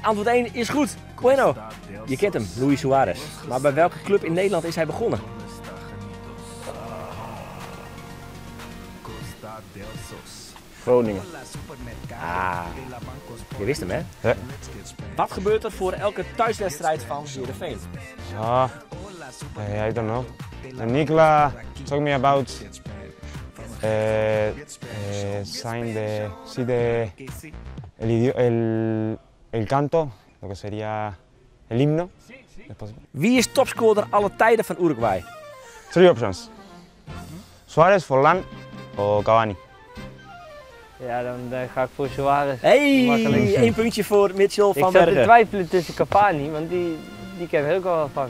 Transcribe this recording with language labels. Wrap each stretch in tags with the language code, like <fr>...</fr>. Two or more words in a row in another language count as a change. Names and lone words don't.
<nl>Antwoord 1 is goed. Bueno. Je kent hem, Luis Suarez. Maar bij welke club in Nederland is hij begonnen? Groningen. Je wist hem hè? Ja. Wat gebeurt er voor elke thuiswedstrijd van Heerenveen?</nl> <en>I don't know. Nikla told me about</en> <es>el canto, lo que sería el himno.</es> <en>Wie is topscorer alle tijden van Uruguay? 3 options. Suarez, Forlán o Cavani.</en> <nl>Ja, dan ga ik voor Suarez. Hey, Makkelijk. 1 puntje voor Mitchell Ik van zat te Bergen. twijfelen tussen Cavani, want die ken ik ook wel van.</nl>